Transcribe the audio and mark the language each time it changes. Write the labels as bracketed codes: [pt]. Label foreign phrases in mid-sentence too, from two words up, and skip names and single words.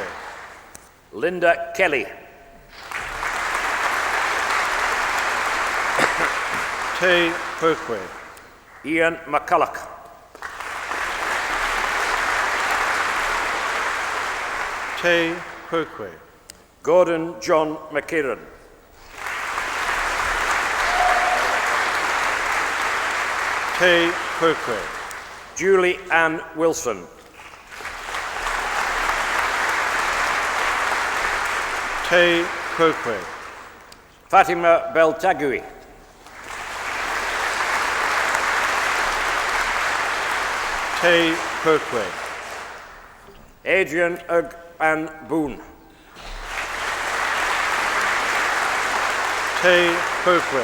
[en] Linda Kelly. [la] Te Quoque. [en] Ian McCulloch. [la] Te Quoque. [en] Gordon John McKiernan. [la] Te Quoque. [en] Julie Ann Wilson. [la] Te Quoque. [en] Fatima Beltagui. [la] Te Quoque. [en] Adrian Ugg Ann Boone. [la] Te Quoque.